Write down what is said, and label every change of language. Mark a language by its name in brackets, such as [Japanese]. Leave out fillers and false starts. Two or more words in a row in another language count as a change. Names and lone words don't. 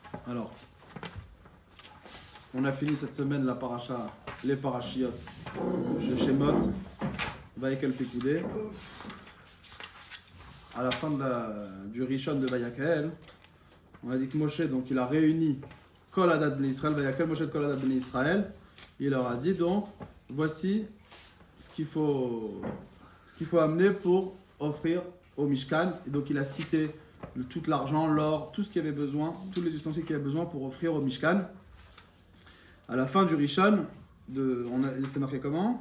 [French] Alors, on a fini cette semaine la paracha, les parachiotes chez Shemot, Vayekel Pekoudé. À la fin du Rishon de Vayakel, on a dit que Moshe, donc il a réuni [Hebrew] כל עדת בני ישראל, ויקהל משה [French] de [Hebrew] כל עדת בני ישראל. [French] Il leur a dit donc, voici ce qu'il faut amener pour offrir au Mishkan. Et donc il a cité tout l'argent, l'or, tout ce qu'il y avait besoin, tous les ustensiles qu'il y avait besoin pour offrir au Mishkan. À la fin du Rishon, c'est marqué comment?